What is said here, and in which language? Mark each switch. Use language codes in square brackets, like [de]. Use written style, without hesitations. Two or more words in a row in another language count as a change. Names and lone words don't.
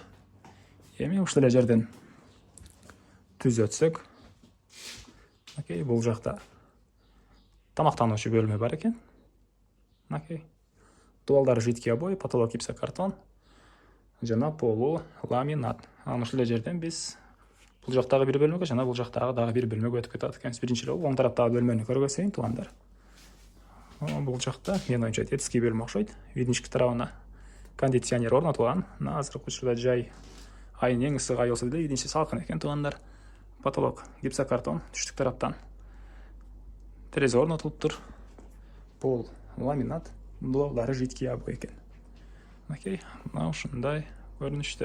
[ky] Эми ушул эле жерден түз өтсөк, мынакей бул жакта тамактануучу бөлмө бар экен. Мынакей дубалдары [ru] жидкий обой, потолок гипсокартон жана полу ламинат. [ky] Анан ушул эле жерден биз бул жактагы бир бөлмөгө жана бул жактагы дагы бир бөлмөгө өтүп кетет экенбиз. Биринчи эле оң тараптагы бөлмөнү көргөзөйүн туугандар. [kk] Бұл жақта мен ойымша детский бөлім ұқсайды. Үйдің ішкі тарауына кондиционер орнатылған. [ky] Азыркы учурда жай айдын ең ысык ай болсо деле үйдүн ичи салкын экен туугандар. [ru] Потолок гипсокартон [ky] түштүк тараптан. Терезе орнотулуптур. [ru] Пол ламинат, блоулары жидкий обой экен. [ky] Окей, мына ушундай көрүнүштө.